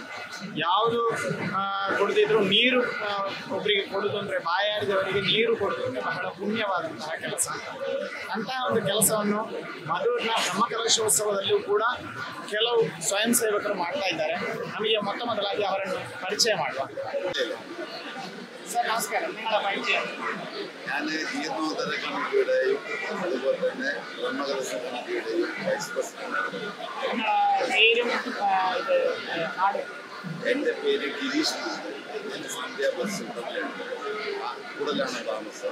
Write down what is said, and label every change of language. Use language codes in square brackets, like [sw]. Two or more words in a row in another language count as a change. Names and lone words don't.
[kn] ಯಾವುದು ಕೊಡದಿದ್ರು ನೀರು ಒಬ್ಬರಿಗೆ ಕೊಡುವುದು ಅಂದರೆ, ಬಾಯಾರಿದವರಿಗೆ ನೀರು ಕೊಡುವುದು ಅಂದರೆ ಬಹಳ ಪುಣ್ಯವಾದಂತಹ ಕೆಲಸ. ಅಂತಹ ಒಂದು ಕೆಲಸವನ್ನು ಮಧುರ್ನ ಬ್ರಹ್ಮಕಲಶೋತ್ಸವದಲ್ಲಿಯೂ ಕೂಡ ಕೆಲವು ಸ್ವಯಂ ಸೇವಕರು ಮಾಡ್ತಾ ಇದ್ದಾರೆ. ನಮಗೆ ಮೊದಲಾಗಿ ಅವರನ್ನು ಪರಿಚಯ ಮಾಡುವ. [ml] സർ നമസ്കാരം, നിങ്ങളുടെ പരിചയം? ഞാൻ ജീർണോദ്ധര കമ്മിറ്റിയുടെയും അതുപോലെ തന്നെ ബ്രഹ്മകലശ കമ്മിറ്റിയുടെയും [en] vice president ആണ്. [ml] എൻ്റെ പേര് ഗിരീഷ്. ഞാൻ സന്ധ്യ ബസ് കൂടുതലാണ് താമസം.